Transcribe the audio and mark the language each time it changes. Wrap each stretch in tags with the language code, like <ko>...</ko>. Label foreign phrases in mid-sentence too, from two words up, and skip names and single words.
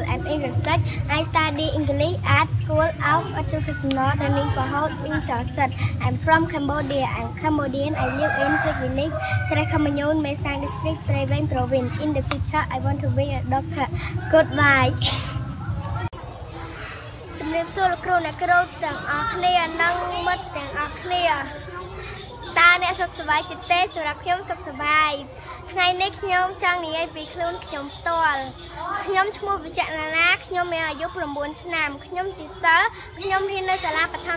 <en>I'm English. I study English at School of Educational Training for Health in Shortcut. I'm from Cambodia. I'm Cambodian. I live in Click Village, Charakhamayon, Mesang District, Prevent Province. In the future, I want to be a doctor. Goodbye.</en> <km>ជំរាបសួរលោកគ្រូអ្នកគ្រូទាំងអស់គ្នានិងមិត្តទាំងអស់គ្នាតើអ្នកសុខសប្បាយជាទេសម្រាប់ខ្ញុំសុខសប្បាយថ្ងៃនេះខ្ញុំចង់និយាយ ពីខ្លួនខ្ញុំផ្ទាល់ខ្ញុំឈ្មោះវិជ្ជណាខ្ញុំមានអាយុ9ឆ្នាំខ្ញុំជាសិស្សខ្ញុំរៀននៅសាលាបឋម</km>